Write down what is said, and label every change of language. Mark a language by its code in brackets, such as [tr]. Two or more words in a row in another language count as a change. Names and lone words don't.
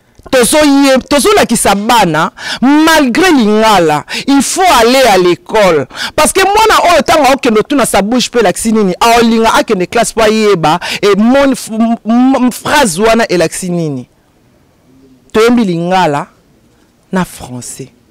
[ln] Tozo ye-, tozolakisa bana, malgré lingala, [fr] il faut aller à l'école. Parce que [ln] mwana oyo, ntango akende otuna [fr] sa bouche [ln] mpe elakisi nini, aolinga akende classe mpo ayeba, e, mon-, f-, m-, m-, phrase wana elakisi nini. Toyembi lingala na français.